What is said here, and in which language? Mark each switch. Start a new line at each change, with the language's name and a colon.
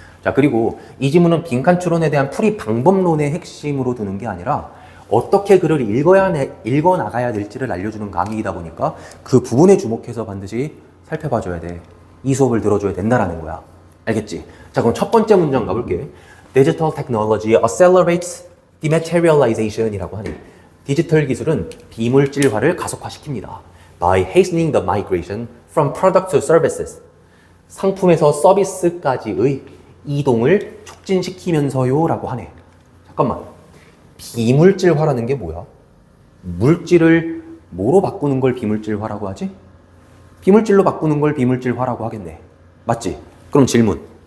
Korean: 자, 그리고 이 지문은 빈칸 추론에 대한 풀이 방법론의 핵심으로 두는 게 아니라 어떻게 글을 읽어나가야 될지를 알려주는 강의이다 보니까 그 부분에 주목해서 반드시 살펴봐줘야 돼. 이 수업을 들어줘야 된다라는 거야. 알겠지? 자, 그럼 첫 번째 문장 가볼게.
English: Digital technology accelerates dematerialization
Korean: 이라고 하니 디지털 기술은 비물질화를 가속화시킵니다.
English: By hastening the migration from product to services.
Korean: 상품에서 서비스까지의 이동을 촉진시키면서요 라고 하네. 잠깐만. 비물질화라는 게 뭐야? 물질을 뭐로 바꾸는 걸 비물질화라고 하지? 비물질로 바꾸는 걸 비물질화라고 하겠네. 맞지? 그럼 질문.